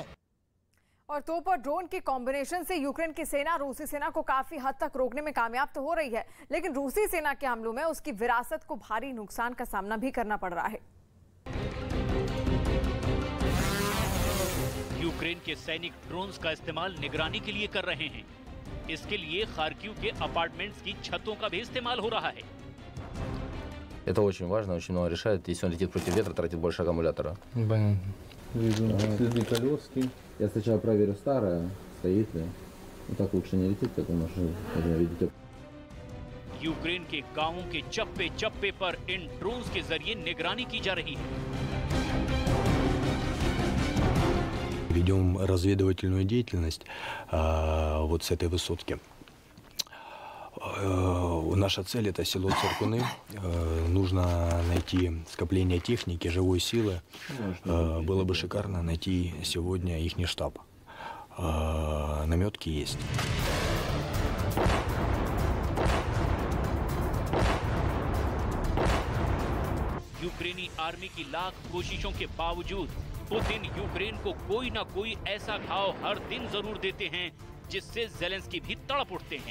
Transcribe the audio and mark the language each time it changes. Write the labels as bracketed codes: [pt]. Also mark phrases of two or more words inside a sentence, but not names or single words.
[hi] और तोप और ड्रोन के कॉम्बिनेशन से यूक्रेन की सेना रूसी सेना को काफी हद तक रोकने में कामयाब तो हो रही है, लेकिन रूसी सेना के हमलों में उसकी विरासत को भारी नुकसान का सामना भी करना पड़ रहा है। यूक्रेन के सैनिक ड्रोन्स का इस्तेमाल निगरानी के लिए कर रहे हैं। इसके लिए खार्किव के अपार्टमेंट्स की छतों का भी इस्तेमाल हो रहा है। [ru] Это очень важно, очень много решает. Если он летит против ветра, тратит больше аккумулятора. Следы колески. Я сначала проверю старое, стоит ли. Так лучше не летит, как он уже видите. [hi] यूक्रेन के गांवों के चप्पे चप्पे पर इन ड्रोन्स के जरिए निगरानी की जा रही है। [ru] Ведем разведывательную деятельность вот с этой высотки. Наша цель — это село Циркуны. Нужно найти скопление техники, живой силы. Было бы шикарно найти сегодня ихний штаб. Наметки есть. [hi] यूक्रेनी आर्मी की लाख कोशिशों के बावजूद पुतिन यूक्रेन को कोई ना कोई ऐसा घाव हर दिन जरूर देते हैं जिससे ज़ेलेंस्की भी तड़प उठते हैं।